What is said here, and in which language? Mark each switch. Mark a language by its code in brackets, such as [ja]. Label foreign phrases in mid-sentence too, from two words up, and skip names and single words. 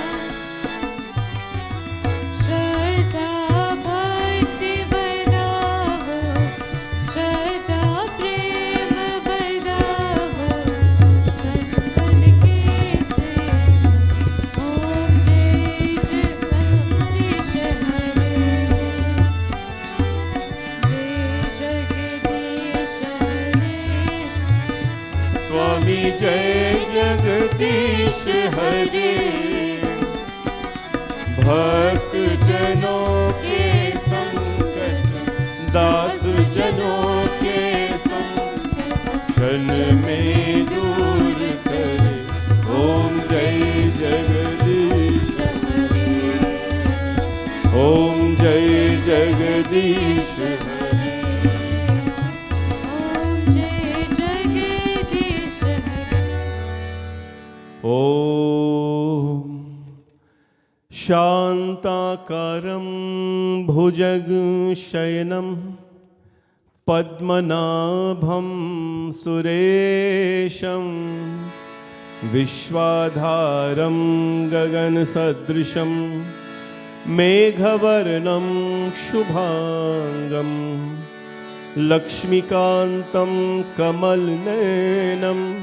[hi] श्रद्धा भक्ति बढ़ाओ श्रद्धा प्रेम बढ़ाओ संतन के सेवा ओम जय जगदीश हरे जय जगदीश हरे स्वामी जय जगदीश हरे भक्त जनों के संकट दास जनों क्षण में दूर करे। ओम जय जगदीश ओम जय जगदीश ओम जय जगदीश [sa] ओम शांताकारं भुजगशयनं पद्मनाभं सुरेशं विश्वाधारं गगनसदृशं मेघवर्णं शुभांगं लक्ष्मीकान्तं कमलनयनं